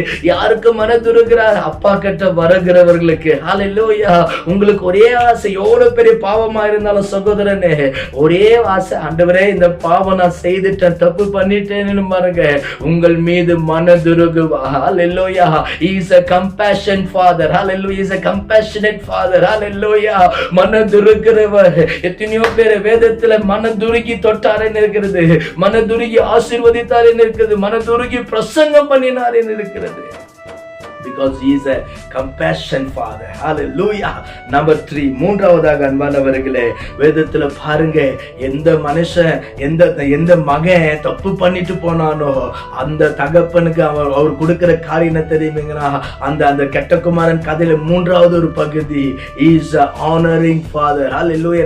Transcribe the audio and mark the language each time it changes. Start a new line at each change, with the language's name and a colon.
Tamil: யாருக்கு மனதுருகிறார்? அப்பா கிட்ட வருகிறவர்களுக்கு. ஹல்லேலூயா. உங்களுக்கு ஒரே ஆசை, எவ்வளவு பெரிய பாவமா இருந்தாலும் சகோதரனே, ஒரே ஆசை, ஆண்டவரே இந்த பாவம் நான் செய்துட்டேன், தப்பு பண்ணிட்டேன்னு பாருங்க, உங்கள் மீது மனதுருகுவா. ஹல்லேலூயா.
English: He is a compassion father. Hallelujah. He is a compassionate father.
Tamil: Hallelujah. மனதுருகிறவர். எத்தனையோ பேர் வேதத்துல மனதுருகி தொட்டாரேன்னு இருக்கிறது, மனதுருகி ஆசீர்வதித்தாரேன்னு இருக்கிறது, மனதுருகி பிரசங்கம் பண்ணினாரேன்னு இருக்கிறது.
English: Because he is a compassion father. Hallelujah.
Tamil: Number 3, மூன்றாவதாக அன்பானவர்களே, வேதத்துல பாருங்க, எந்த மனுஷன், எந்த மகன் தப்பு பண்ணிட்டு போனானோ அந்த தகப்பனுக்கு அவர் கொடுக்கிற காரியம் தெரியுமீங்களா? அந்த கெட்ட குமாரன் கதையில 3வது ஒரு பகுதி,
English: he is a honoring father.
Tamil: Hallelujah.